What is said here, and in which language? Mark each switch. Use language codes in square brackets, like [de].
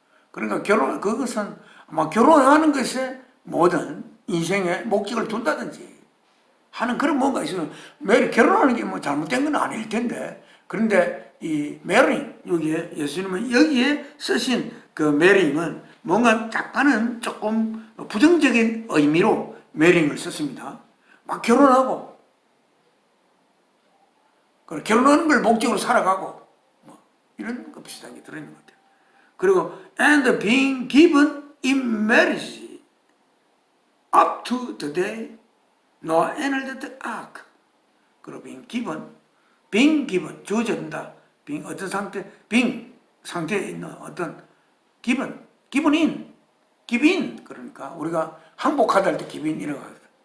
[ko] 그러니까 그것은 아마 결혼하는 것에 모든 인생의 목적을 둔다든지 하는 그런 뭔가 있으면, 결혼하는 게 뭐 잘못된 건 아닐 텐데, 그런데 이 marrying, 여기에 예수님은 여기에 쓰신 그 marrying은 뭔가 약간은 조금 부정적인 의미로 marrying을 썼습니다. 막 결혼하고, 결혼하는 걸 목적으로 살아가고, 뭐 이런 거 비슷한 게 들어있는 것 같아요. [en] 그리고 and being given in marriage up to the day Noah entered the ark. [ko] 그리고 [en] being given [ko] 주어진다. being 어떤 상태에 있는 어떤 [en] give in, [ko] 그러니까 우리가 항복하다 할 때 give in 이라고 하거든.